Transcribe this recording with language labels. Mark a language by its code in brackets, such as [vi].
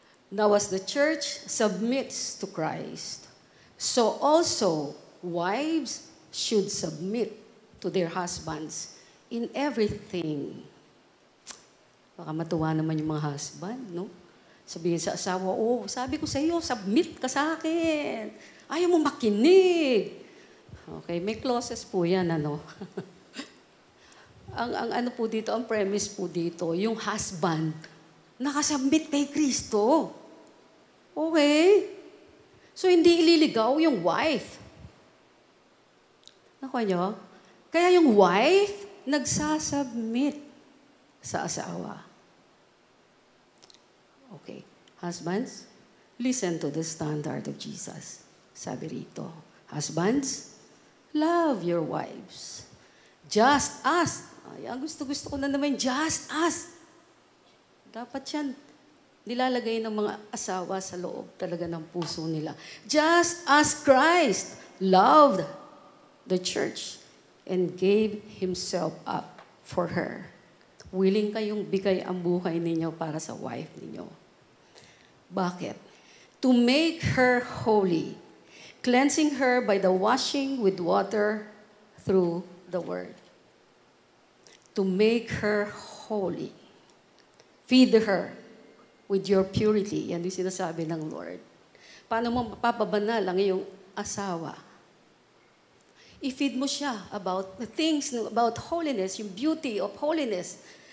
[en] Now as the church submits to Christ, so also wives should submit to their husbands in everything. [tl] Baka matuwa naman yung mga husband, no? Sabihin sa asawa, oh, sabi ko sa iyo, submit ka sa akin. Ayaw mo makinig. Okay, may clauses po yan, ano? ang ano po dito, ang premise po dito, yung husband, nakasubmit kay Kristo. Okay? So, hindi ililigaw yung wife. Nakuha nyo? Kaya yung wife, nagsasubmit sa asawa. [en] Okay. Husbands, listen to the standard of Jesus. [tl] Sabi rito, [en] husbands, love your wives. Just as. [tl] Ay, ang gusto-gusto ko na naman, [en] just as. [tl] Dapat yan, nilalagay ng mga asawa sa loob talaga ng puso nila. [en] Just as Christ loved the church and gave Himself up for her. [tl] Willing kayong bigay ang buhay ninyo para sa wife ninyo. Bakit? [en] To make her holy, cleansing her by the washing with water through the word. To make her holy. Feed her with your purity. [tl] Yan yung sinasabi ng Lord. Paano mo mapapabanal ang iyong asawa? I-feed mo siya [en] about the things, about holiness, yung beauty of holiness.